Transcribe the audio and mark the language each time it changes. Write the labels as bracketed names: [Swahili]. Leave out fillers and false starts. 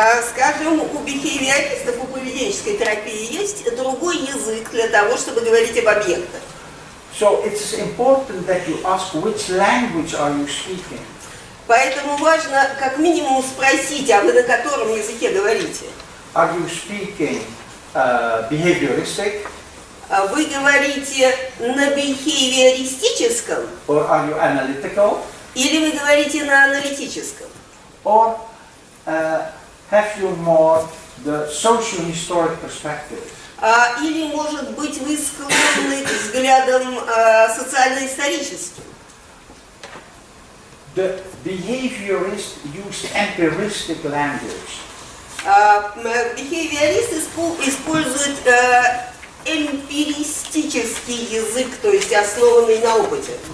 [Russian] Скажем, у бихевиористов, у поведенческой терапии есть другой язык для того, чтобы говорить об объектах. [English] So it's important that you ask which language are you speaking. [Russian] Поэтому важно как минимум спросить, а вы на котором языке говорите? [English] Are you speaking behavioristic? [Russian] Вы говорите на бихевиористическом? [English] Or are you analytical? [Russian] Или вы говорите на аналитическом? [English] Or have you more the social historic perspective? [Russian] Или, может быть, вы склонны к взглядам социально-историческим? [English] The behaviorist use empiristic language. [Russian] Бихевиорист использует эмпиристический язык, то есть основанный на опыте.